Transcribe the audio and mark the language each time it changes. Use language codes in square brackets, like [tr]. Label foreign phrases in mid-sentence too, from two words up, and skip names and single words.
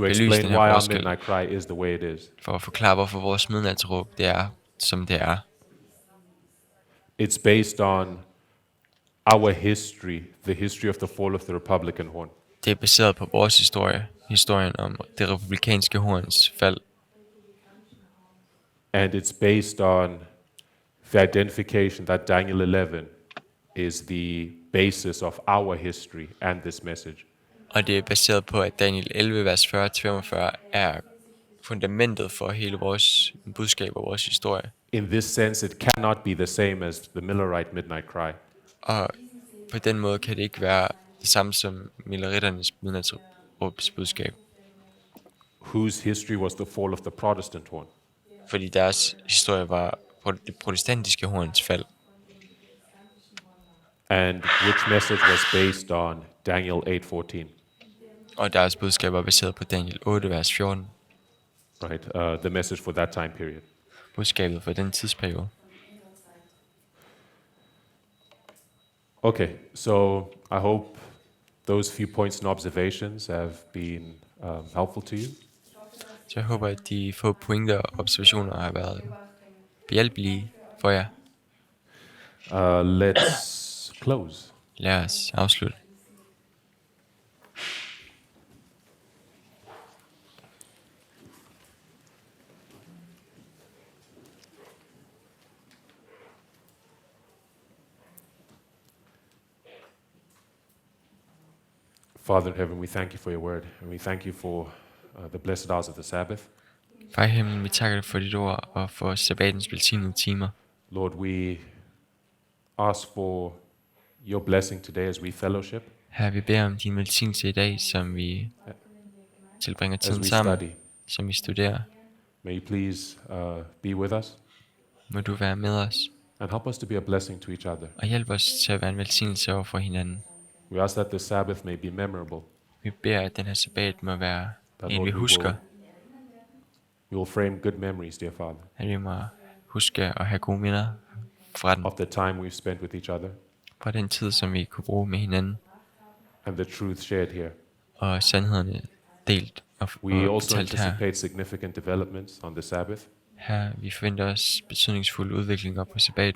[da] Belyse [en] explain [da] den her [en] why our [da] forskel. [en] Midnight Cry is the way it is. [da] For at forklare, hvorfor vores midnatsråb, det er, som det er. [en] It's based on our history, the history of the fall of the Republican horn. [da] Det er baseret på vores historie, historien om det republikanske horns fald. [en] And it's based on the identification that Daniel 11 is the basis of our history and this message. [da] Og det er baseret på, at Daniel 11, vers 40-45 er fundamentet for hele vores budskab og vores historie. [en] In this sense, it cannot be the same as the Millerite Midnight Cry. [da] Og på den måde kan det ikke være det samme som Milleritternes midnatsråbs budskab. [en] Whose history was the fall of the Protestant horn. [da] Fordi deres historie var det protestantiske horns fald. [en] And which message was based on Daniel 8:14. [da] Og deres budskab var baseret på Daniel 8, vers 14. [en] Right, the message for that time period. [da] Budskabet for den tidsperiode. [en] Okay, so I hope those few points and observations have been helpful to you. [da] Så jeg håber, at de få pointer og observationer har været behjælpelige for jer. [en] Let's close. [da] Lad os afslutte. [en] Father in heaven, we thank you for your word, and we thank you for the blessed hours of the Sabbath. [da] Far i himlen, vi takker dig for dit ord og for sabbatens velsignede timer. [en] Lord, we ask for your blessing today as we fellowship, [da] Her vi beder om din velsignelse i dag, som vi tilbringer [en] as [da] tiden [en] we [da] sammen, [en] study. [da] som vi studerer. [en] May you please be with us [da] Må du være med os [en] and help us to be a blessing to each other. [da] og hjælp os til at være en velsignelse over for hinanden. [en] We ask that the Sabbath may be memorable, [da] Vi beder, at den her sabbat må være [en] that [da] en, [en] Lord, [da] vi husker. [en] we will frame good memories, dear Father, [da] At vi må huske at have gode minder fra den. [en] of the time we've spent with each other [da] Fra den tid, som vi kunne bruge med hinanden. [en] and the truth shared here. [da] Og sandhederne delt og [en] We also [da] fortalt her. [en] anticipate significant developments on the Sabbath, [da] Her vi forventer os betydningsfulde udviklinger på sabbaten.